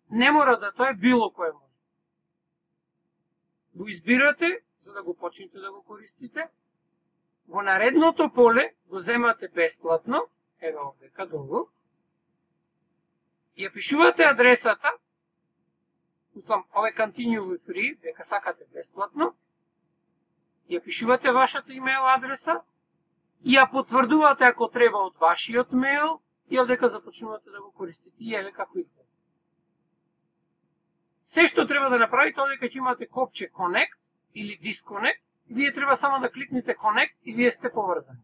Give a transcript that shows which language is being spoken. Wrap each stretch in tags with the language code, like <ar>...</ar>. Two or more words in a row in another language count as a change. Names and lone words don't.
<mk>Не мора да тоа е било кое може. Го избирате, за да го почнете да го користите. Во наредното поле го земате бесплатно, овдека долу. Ја пишувате адресата, мислам, ове</mk> <en>continue with free,</en> <mk>дека сакате бесплатно. Ја пишувате вашата имейл адреса и ја потврдувате ако треба од вашиот мейл и одека започнувате да го користите. И како изгледа. Се што треба да направите, одека ќе имате копче Connect или Disconnect, вие треба само да кликнете Connect и вие сте поврзани.</mk>